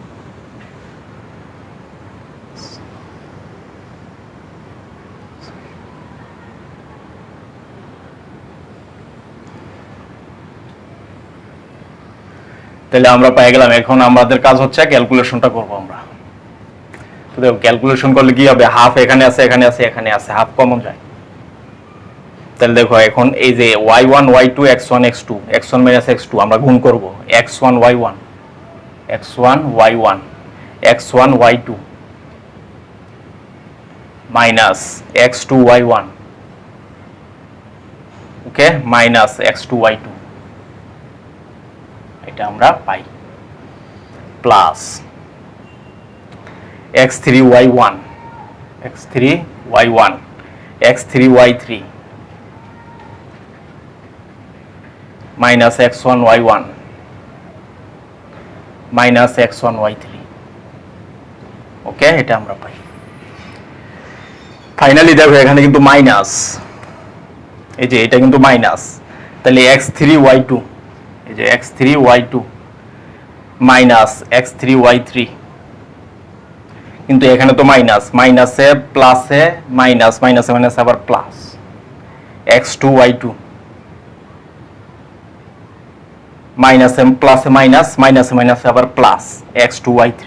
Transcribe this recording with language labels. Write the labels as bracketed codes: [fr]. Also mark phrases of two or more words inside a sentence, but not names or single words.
[bn] তাহলে আমরা পেয়ে গেলাম। এখন আমাদের কাজ হচ্ছে ক্যালকুলেশনটা করব আমরা। তো দেখো ক্যালকুলেশন করলে কি হবে, হাফ এখানে আছে, এখানে আছে, এখানে আছে, [en] half common [bn] যায়। তাহলে দেখো এখন এই যে y1 y2 x1 x2 x1 মাইনাস x2 আমরা গুণ করব x1 y1 x1 y1 x1 y2 মাইনাস x2 y1 ওকে মাইনাস x2 y2, এটা আমরা পাই প্লাস x3 y1 x3 y1 x3 y3 মাইনাস x1 y1 মাইনাস x1 y3। ওকে, এটা আমরা পাই। ফাইনালি দেখো এখানে কিন্তু মাইনাস, এই যে এটা কিন্তু মাইনাস, তাহলে x3 y2 এই যে x3 y2 মাইনাস x3 y3, কিন্তু এখানে তো মাইনাস, মাইনাসে প্লাসে মাইনাস, মাইনাসে মাইনাস আবার প্লাস x2 y2 মাইনাসে প্লাসে মাইনাস, মাইনাসে মাইনাসে আবার প্লাস x2 y3।